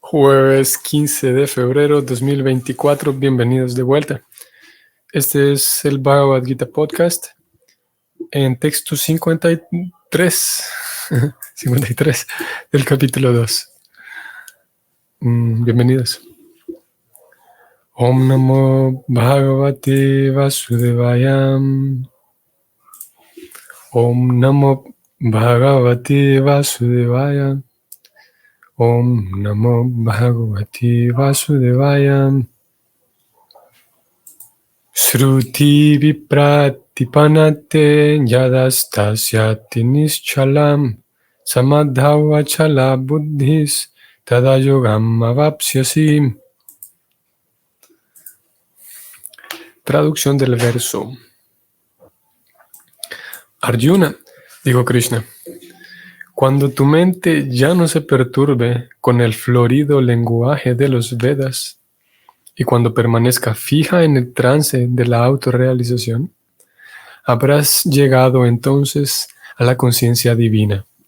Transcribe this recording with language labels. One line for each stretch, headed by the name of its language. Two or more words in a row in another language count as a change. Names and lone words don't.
Spanish: Jueves 15 de febrero 2024, bienvenidos de vuelta. Este es el Bhagavad Gita Podcast en texto 53, 53 del capítulo 2. Bienvenidos.
Sanskrit: Om Namo Bhagavate Vasudevaya. Om Namo Bhagavate Vasudevaya. Om Namo Bhagavate Vasudevaya. Shruti vipratipanate yadastasyati nischalam samadhavachala buddhis tadayogam avapsyasi.
Spanish: Traducción del verso. Arjuna, dijo Krishna, cuando tu mente ya no se perturbe con el florido lenguaje de los Vedas y cuando permanezca fija en el trance de la autorrealización, habrás llegado entonces a la conciencia divina.